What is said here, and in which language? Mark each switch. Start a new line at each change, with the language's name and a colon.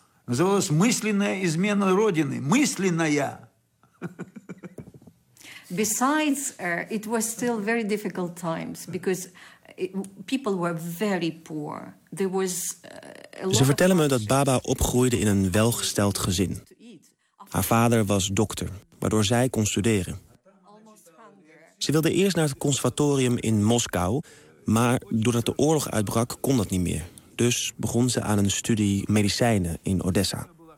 Dutch: Zoals
Russian: мысленная измена родины. Мысленная.
English: Besides, it was still very difficult times because people were very poor. There was
Dutch: ze vertellen me dat Baba opgroeide in een welgesteld gezin. Haar vader was dokter, waardoor zij kon studeren. Ze wilde eerst naar het conservatorium in Moskou, maar doordat de oorlog uitbrak kon dat niet meer. Dus begon ze aan een studie medicijnen in Odessa.